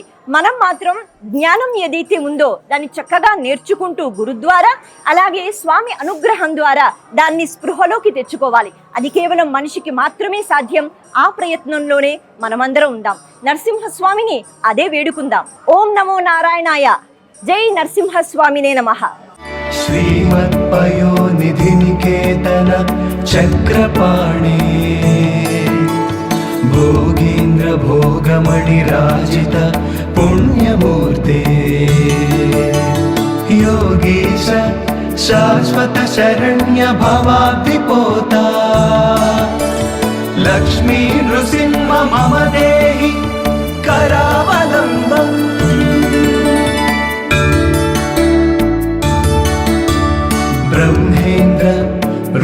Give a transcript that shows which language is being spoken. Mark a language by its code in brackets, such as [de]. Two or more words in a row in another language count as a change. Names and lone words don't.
[te] మనం మాత్రం జ్ఞానం ఏదైతే ఉందో దాన్ని చక్కగా నేర్చుకుంటూ గురు ద్వారా, అలాగే స్వామి అనుగ్రహం ద్వారా దాన్ని స్పృహలోకి తెచ్చుకోవాలి. అది కేవలం మనిషికి మాత్రమే సాధ్యం. ఆ ప్రయత్నంలోనే మనమందరం ఉందాం. నరసింహస్వామిని అదే వేడుకుందాం. [sa] ఓం నమో నారాయణాయ. జై నరసింహస్వామినే నమః. श्रीमत्पयोनिधि निकेतन चक्रपाणे भोगीन्द्र भोगमणिराजित पुण्यमूर्ते योगीश शाश्वत शरण्य भवाब्धिपोता लक्ष्मी नृसिंह मम देहि करावलम्बम् ब्रह्मेन्द्र